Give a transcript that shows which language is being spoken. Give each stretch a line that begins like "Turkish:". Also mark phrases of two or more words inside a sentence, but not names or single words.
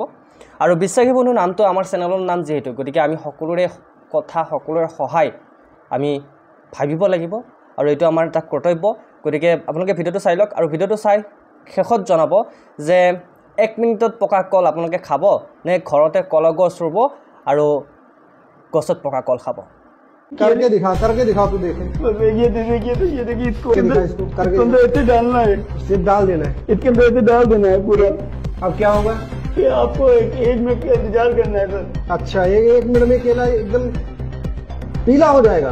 Assamese: আৰু বিশ্বাসী বন্ধু নামটো আমাৰ চেনেলৰ নাম যিহেতু, গতিকে আমি সকলোৰে কথা, সকলোৰে সহায় আমি ভাবিব লাগিব আৰু এইটো আমাৰ এটা কৰ্তব্য। গতিকে আপোনালোকে ভিডিঅ'টো চাই লওক আৰু ভিডিঅ'টো চাই শেষত জনাব যে 1 মিনিটত পকা কল আপোনালোকে খাব নে ঘৰতে কলগছ ৰুব আৰু গছত পকা কল খাব।
Hindi: करके दिखा तू देखे। ये देखिए इसको करके ऐसे डालना है, सिर्फ डाल देना है। इसके अंदर ऐसे डाल देना है पूरा। अब क्या होगा? ये आपको 1 मिनट का इंतजार करना है सर। अच्छा, 1 मिनट में केला एकदम पीला हो जाएगा।